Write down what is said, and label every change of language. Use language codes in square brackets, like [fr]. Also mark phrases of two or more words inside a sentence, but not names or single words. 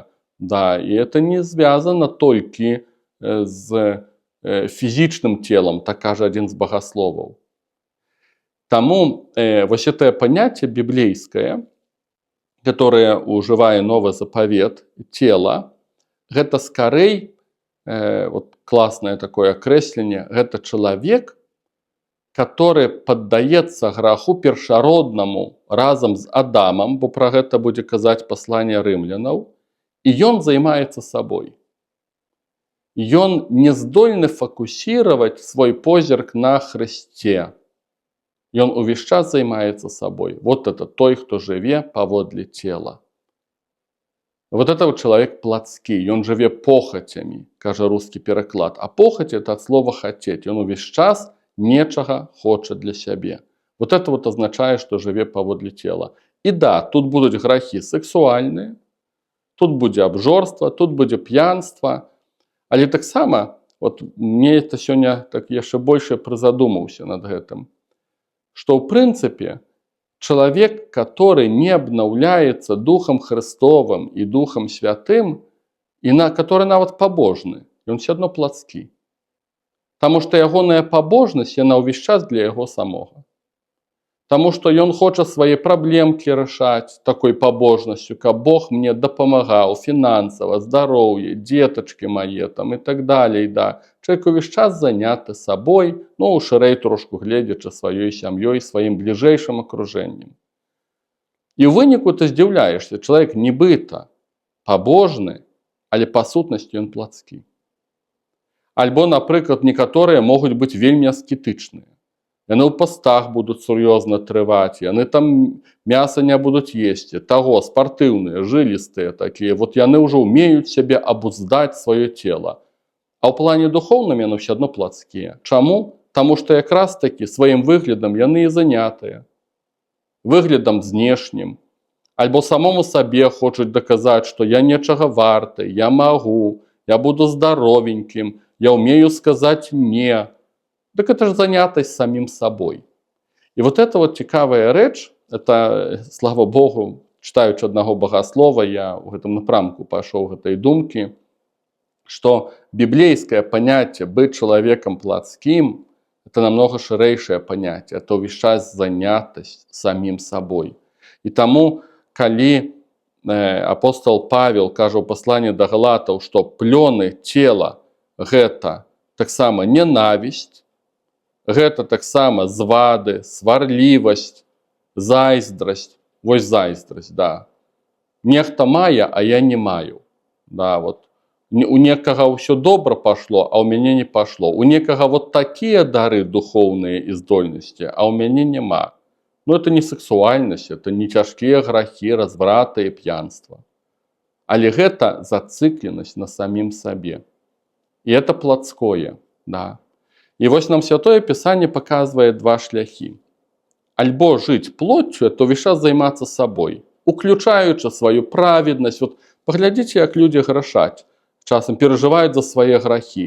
[be] І это не звязана толькі з фізічным целам, так кажа адзін з багасловаў. Таму вось гэтае паняцце біблейскае, которое ужывае новы запавет, цела, гэта скарэй [ru] вот классное такое окресление, это человек, который поддается [be] граху першароднаму разом з Адамам, бо про гэта будзе казаць пасланне рымлянаў, і ён займаецца сабой. Ён не здольны [ru] фокусировать свой [be] позірк на Христе. Ён увесь час займаецца сабой. [ru] Вот это [be] той, хто жыве паводле цела. [ru] Вот это вот человек плотский, он жыве похотями, кажа русский переклад. А похоть это от слова хотеть. [be] Он увесь час нечага хоча для сябе. [ru] Вот это вот означает, что [be] жыве паводле [ru] тела. И да, тут будут грахи сексуальные, [be] тут будзе абжорства, тут будзе пьянство. Але таксама, [ru] вот мне это [be] сёння так яшчэ больше прызадумаўся над гэтым, [ru] что в принципе человек, который не обновляется Духом Христовым и Духом Святым, и который [be] нават побожны, [ru] он все одно плотский. Потому что [be] ягоная побожность, яна ўвесь час для яго самого. [ru] Потому что [be] ён хоча [ru] свои проблемки решать такой побожностью, как Бог мне дапамагаў финансово, здоровье, деточки мои там, и так далее. [be] Да. Человек увесь час заняты собой, ну, шырэй трошку гледзячы сваёй сям'ёй, [ru] своим ближайшим окружением. [be] И в выніку ты здзіўляешься, человек нібыта побожны, але по сутнасці ён плотскі. Альбо, напрыклад, некаторыя могуць быць вельмі аскетычныя. Яны ў пастах будуць сур'ёзна трываць, яны там мяса не будуць есці, таго, спартыўныя, жылістыя такія. Вот яны ўжо ўмеюць сябе абуздаць сваё цело. А ў плане духоўным яны ўсё адно плотскія. Чаму? Таму што якраз такі сваім выглядам яны і занятыя. Выглядам знешнім. Альбо самому сабе хочуць даказаць, што я нечага варты, я магу, я буду здаровенькім, я умею сказаць «не». [ru] Так это же занятость самим собой. И вот это вот [be] цікавая рэч, [ru] это, слава Богу, читаючи одного богослова, я в этом напрамку пошел в этой думке, что библейское понятие быть человеком плотским – это намного ширэйшее понятие, это увесь час занятость самим собой. [be] И тому, калі апостол Павел кажа ў пасланні да галатаў, што плёны цела гэта таксама ненавісць, гэта таксама звады, сварлівасць, зайздрасць. Вось зайздрасць, да. Нехта мае, а я не маю. Да, вот. У некага ўсё добра пашло, а ў мяне не пашло. У некага вот такія дары духоўныя і здольнасці, а ў мяне няма. [ru] Но это не сексуальнасць, это не [be] цяжкія грахі, [ru] разврата [be] і п'янства. Але гэта зацыкленасць на самім сабе. [ru] І это плотское, да. И вот нам Святое Писание показывает два шляхи. Альбо жить плотью, то весь час займаться собой, уключаючи свою праведность. Вот поглядите, как люди грашать, часом переживают за свои грахи.